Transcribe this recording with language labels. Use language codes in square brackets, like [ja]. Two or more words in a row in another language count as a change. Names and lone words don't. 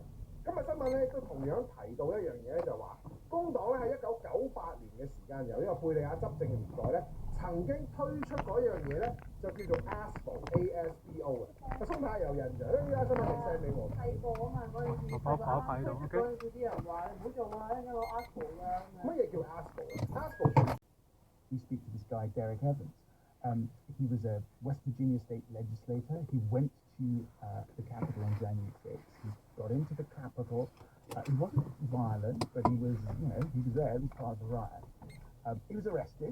[yue] 今日新聞咧都同樣提到一樣嘢咧，就話工黨咧喺1998年嘅時間，由呢個貝利亞執政嘅年代咧，曾經推出嗰樣嘢咧，就叫做 ASBO 嘅。鬆太有印象，呢家新聞嚟 send 俾我。細個啊嘛，嗰陣時啲人話你唔好做啊，因為 ASBO 㗎。乜嘢叫 ASBO？ASBO [en] You speak to this guy, Derek Evans. He was a West Virginia state legislator. He went to the Capitol on January 6th. He got into the Capitol. He wasn't violent, but he was there. He was part of the riot. He was arrested.